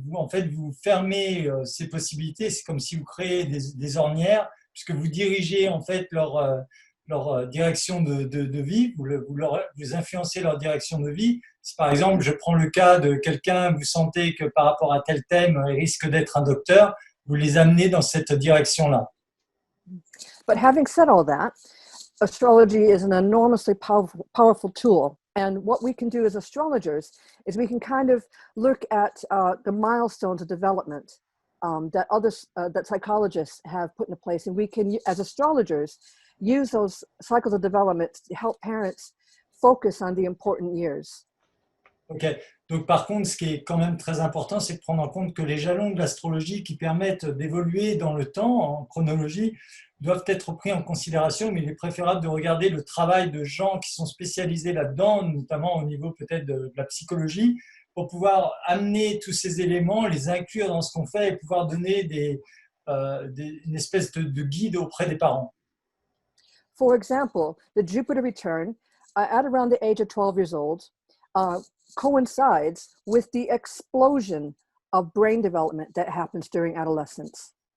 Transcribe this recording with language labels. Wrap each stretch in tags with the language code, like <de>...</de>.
<fr>Vous, en fait, vous fermez ces possibilités. C'est comme si vous créez des ornières, puisque vous dirigez en fait leur direction de vie, vous influencez leur direction de vie. Si par exemple, je prends le cas de quelqu'un, vous sentez que par rapport à tel thème, il risque d'être un docteur, vous les amenez dans cette direction-là.</fr> <en>but having said all that, astrology is an enormously powerful tool. And what we can do as astrologers is we can kind of look at the milestones of development that psychologists have put into place. And we can, as astrologers, use those cycles of development to help parents focus on the important years.</en> <fr>Ok, donc par contre, ce qui est quand même très important, c'est de prendre en compte que les jalons de l'astrologie qui permettent d'évoluer dans le temps, en chronologie, doivent être pris en considération, mais il est préférable de regarder le travail de gens qui sont spécialisés là-dedans, notamment au niveau peut-être de la psychologie, pour pouvoir amener tous ces éléments, les inclure dans ce qu'on fait et pouvoir donner une espèce de guide auprès des parents.</fr> <en>For example, the Jupiter return at around the age of 12 years old coincides with the explosion of brain development that happens during adolescence.</en>